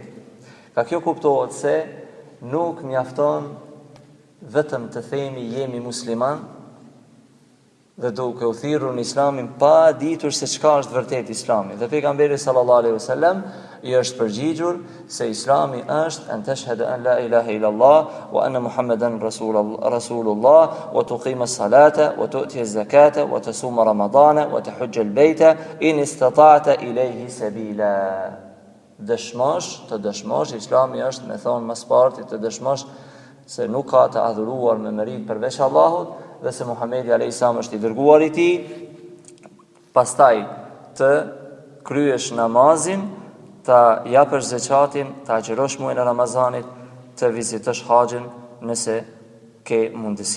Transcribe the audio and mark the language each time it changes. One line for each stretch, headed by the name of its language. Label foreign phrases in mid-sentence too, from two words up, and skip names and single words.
Albanian: Ka kjo kuptohet se nuk mjafton vetëm të themi jemi musliman dhe duke u thirrur në islamin pa ditur se çka është vërtet islami. Dhe pejgamberi
Arabic: صلى الله عليه وسلم
Albanian: i është përgjigjur se islami është
Arabic: أن تشهد أن لا إله إلا الله وأن محمدا رسول الله وتقيم الصلاة وتؤتي الزكاة وتصوم رمضان وتحج البيت إن استطعت إليه سبيلا.
Albanian: Të dëshmosh islami është me thonë mas parti të dëshmosh se nuk ka të adhuruar me merit përveç Allahut dhe se Muhamedi
Arabic: عليه السلام
Albanian: është i dërguar i tij, pastaj të kryesh namazin, të japësh zakatin, të agjërosh muajin e Ramazanit, të vizitosh haxhin nëse ke mundësi.